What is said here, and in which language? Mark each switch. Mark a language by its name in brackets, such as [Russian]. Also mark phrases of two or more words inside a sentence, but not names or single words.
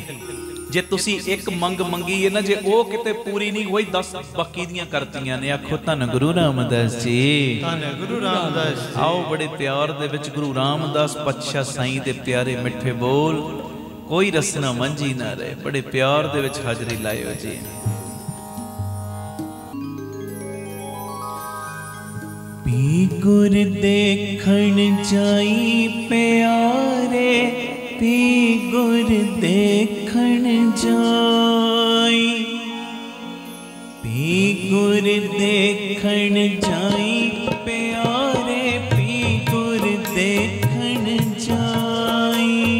[Punjabi] ਜੇ ਤੁਸੀ ਇੱਕ ਮੰਗ ਮੰਗੀ ਹੈ ਨਾ, ਜੇ ਉਹ ਕਿਤੇ ਪੂਰੀ ਨਹੀਂ ਹੋਈ, 10 ਬਾਕੀ ਦੀਆਂ ਕਰਤੀਆਂ ਨੇ। ਆਖੋ ਧੰਨ ਗੁਰੂ ਰਾਮਦਾਸ ਜੀ, ਧੰਨ ਗੁਰੂ ਰਾਮਦਾਸ ਜੀ। ਆਓ ਬੜੇ ਪਿਆਰ ਦੇ ਵਿੱਚ ਗੁਰੂ ਰਾਮਦਾਸ ਪਾਤਸ਼ਾਹ ਸਾਈਂ ਦੇ ਪਿਆਰੇ ਮਿੱਠੇ ਬੋਲ, ਕੋਈ ਰਸਨਾ ਮੰਝੀ ਨਾ ਰਹੇ। ਬੜੇ ਪਿਆਰ ਦੇ ਵਿੱਚ ਹਾਜ਼ਰੀ ਲਾਇਓ ਜੀ। ਪੀ ਗੁਰ ਦੇਖਣ ਜਾਈ ਪਿਆਰੇ, ਪੀ ਗੁਰ ਦੇਖਣ ਜਾਈ, ਪੀ ਗੁਰ ਦੇਖਣ ਜਾਈ ਪਿਆਰੇ, ਪੀ ਗੁਰ ਦੇਖਣ ਜਾਈ,